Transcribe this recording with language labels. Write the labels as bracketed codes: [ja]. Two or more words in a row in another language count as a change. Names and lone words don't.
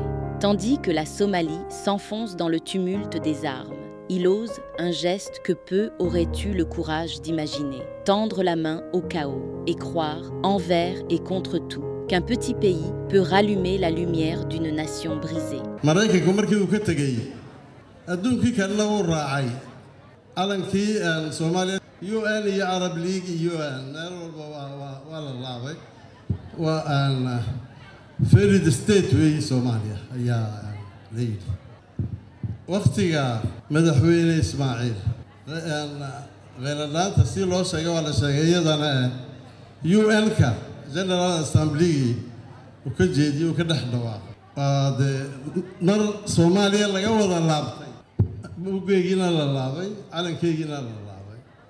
[fr] Tandis que la Somalie s'enfonce dans le tumulte des armes, il ose un geste que peu auraient eu le courage d'imaginer. Tendre la main au chaos et croire, envers et contre tout, qu'un petit pays peut rallumer la lumière d'une nation brisée. [so] Maraykanku markii uu ka tagay adduunkii kalena uu raacay calankii Soomaaliya UN iyo [en] Arab League [so] iyo meel walba waa la laabay waa [en] failed state [so] way Soomaaliya ayaa leeyahay waqtiga madaxweyne Ismaaciil غيرلانتا si loo sheegay waa la sheegay iyadana UN-ka [en] General Assembly [so] uu ka jeediyay uu ka dhex dhawaaqay mar Soomaaliya laga wada laabtay buugeegina la laabay calankeegina la laabay